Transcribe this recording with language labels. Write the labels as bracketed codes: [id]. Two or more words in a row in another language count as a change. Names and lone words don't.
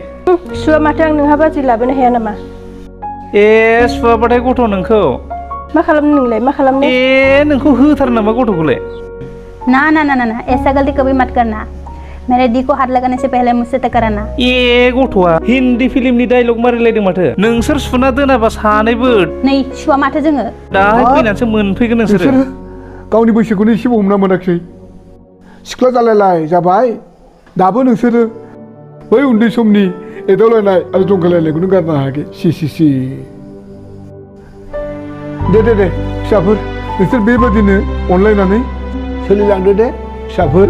[brx] सुवा माथो आं नोंहा बाजै लाबोनो हाया नामा ए सुवाबाथाय गथ' नोंखौ मा खालामनो नोंलाय मा खालामनो ए नोंखौ होथार नामा गथ'खौलाय [hi] ना ना ना ना ऐसा गलती कभी मत करना मेरे दी को हाथ लगाने से पहले मुझसे तय कराना [brx] ए गथ'आ हिन्दी फिल्मनि डायलग मारिलायदों माथो नोंसोर सुना दोनाबा सानैबो नै सुवा माथो जोङो दाहाय फैनानैसो मोनफैगोन नोंसोरो गावनि बैसोखौनो एसेबो हमना मोनाखै सिख्ला जालायलाय जाबाय दाबो नोंसोरो बै उन्दै समनि एदावलायनाय आरो जंखायलायनायखौनो गारनो हायाखै सि दे फिसाफोर नोंसोर बेबादिनो अनलायनानै सोलिलांदो दे फिसाफोर